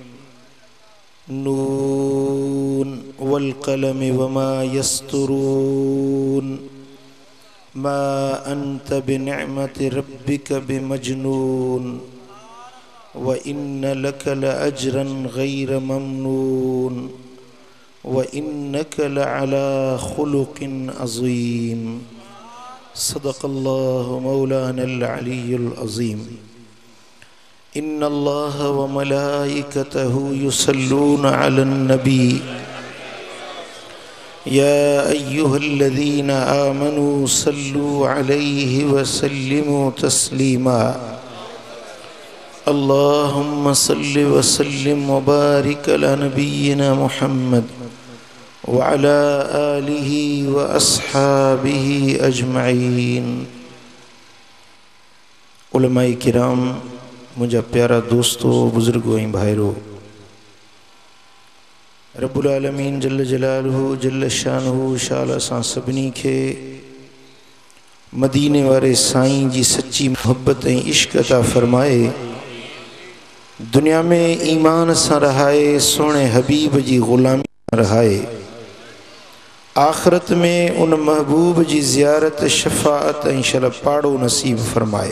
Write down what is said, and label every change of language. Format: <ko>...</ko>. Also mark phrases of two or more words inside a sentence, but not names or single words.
<ar>ن والقلم وما يسطرون ما أنت بنعمة ربك بمجنون وإن لك لأجرا غير ممنون وإنك لعلى خلق عظيم. صدق الله مولانا العلي العظيم. إن الله وملائكته يصلون على النبي يا أيها الذين آمنوا صلوا عليه وسلموا تسليما. اللهم صل وسلم وبارك على نبينا محمد وعلى آله وأصحابه أجمعين.</ar> <sd>उलमाए किराम, मुझा प्यारा दोस्तों, बुजुर्गों ऐं भाइरो,</sd> <ar>رب العالمين جل جلاله جل شانه</ar> <sd>शाला सां सभिनी खे मदीने वारे साईं जी सच्ची मोहब्बत ऐं इश्क अता फरमाए, दुनिया में ईमान सां रहाए, सोने हबीब जी ग़ुलामी सां रहाए, आखिरत में उन महबूब जी ज़ियारत शफ़ाअत ऐं शलपाड़ो नसीब फरमाए।</sd>